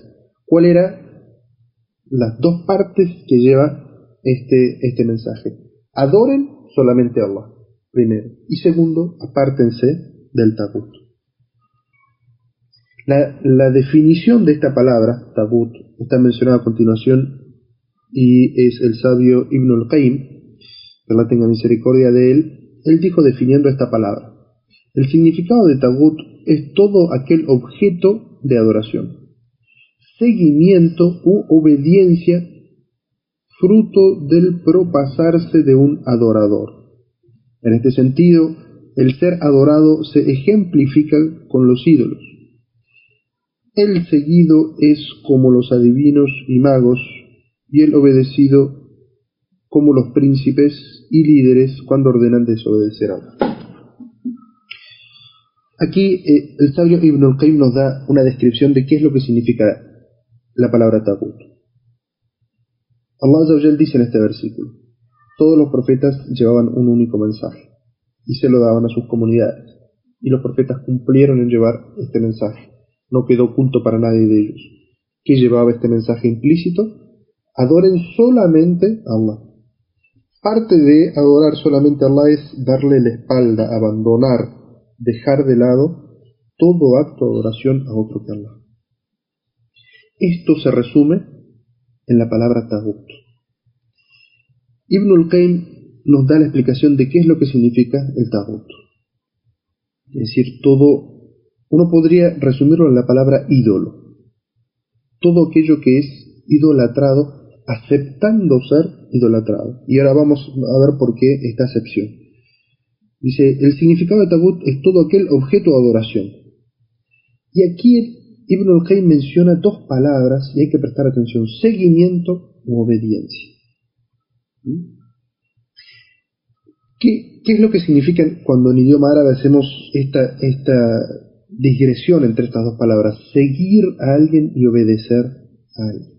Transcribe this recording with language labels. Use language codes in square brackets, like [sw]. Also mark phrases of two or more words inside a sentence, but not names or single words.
[es] ¿Cuáles eran las dos partes que lleva este mensaje? Adoren solamente a Allah, primero, y segundo, apártense del tagut. La definición de esta palabra, tagut, está mencionada a continuación y es el sabio Ibn al-Qayyim, que Allah tenga misericordia de él. Él dijo definiendo esta palabra: el significado de tagut es todo aquel objeto de adoración, seguimiento u obediencia fruto del propasarse de un adorador. En este sentido, el ser adorado se ejemplifica con los ídolos. El seguido es como los adivinos y magos, y el obedecido como los príncipes y líderes cuando ordenan desobedecer a Allah. Aquí el sabio Ibn al-Qayyim nos da una descripción de qué es lo que significa la palabra tagut. Allah [ar] عز وجل [es] dice en este versículo: todos los profetas llevaban un único mensaje y se lo daban a sus comunidades, y los profetas cumplieron en llevar este mensaje. No quedó oculto para nadie de ellos. ¿Qué llevaba este mensaje implícito? Adoren solamente a Allah. Parte de adorar solamente a Allah es darle la espalda, abandonar, dejar de lado todo acto de adoración a otro que Allah. Esto se resume en la palabra tagut. Ibn al-Qayyim nos da la explicación de qué es lo que significa el tagut. Es decir, uno podría resumirlo en la palabra ídolo. Todo aquello que es idolatrado, aceptando ser idolatrado. Y ahora vamos a ver por qué esta acepción. Dice, el significado de tagut es todo aquel objeto de adoración. Y aquí Ibn al-Qayyim menciona dos palabras y hay que prestar atención: seguimiento u obediencia. ¿Qué es lo que significa cuando en idioma árabe hacemos esta digresión entre estas dos palabras? Seguir a alguien y obedecer a alguien.